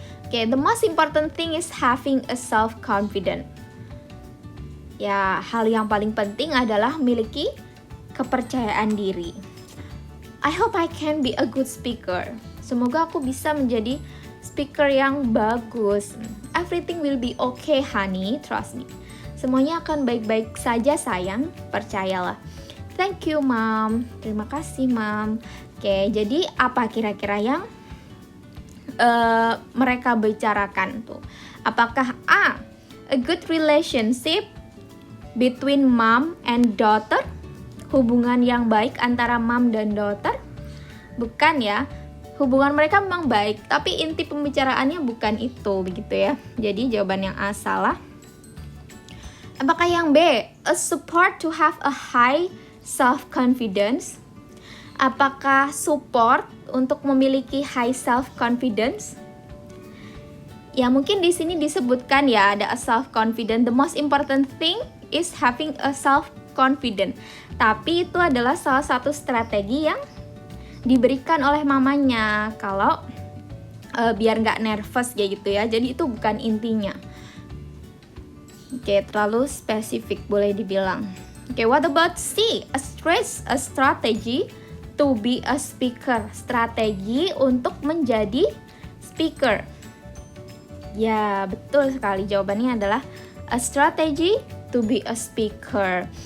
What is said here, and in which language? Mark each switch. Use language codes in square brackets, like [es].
[en] Okay, the most important thing is having a self-confidence. [id] Ya, hal yang paling penting adalah memiliki kepercayaan diri. [en] I hope I can be a good speaker. [id] Semoga aku bisa menjadi speaker yang bagus. [en] Everything will be okay, honey. Trust me. [id] Semuanya akan baik-baik saja, sayang. Percayalah. [en] Thank you, Mom. [id] Terima kasih, Mom. Oke, jadi apa kira-kira yang mereka bicarakan tuh? Apakah [en] A, a good relationship between mom and daughter? [id] Hubungan yang baik antara mom dan daughter? Bukan ya. Hubungan mereka memang baik, tapi inti pembicaraannya bukan itu, begitu ya. Jadi jawaban yang A salah. Apakah yang B, [en] a support to have a high self-confidence? [id] Apakah support untuk memiliki [en] high self-confidence? [id] Ya, mungkin di sini disebutkan ya, ada [en] a self-confidence. The most important thing is having a self-confidence. [id] Tapi itu adalah salah satu strategi yang diberikan oleh mamanya kalau biar nggak nervous ya gitu ya. Jadi itu bukan intinya. Oke, terlalu spesifik boleh dibilang. [en] Oke, what about C? A strategy to be a speaker. [id] Strategi untuk menjadi speaker. Ya, betul sekali. Jawabannya adalah [en] a strategy to be a speaker.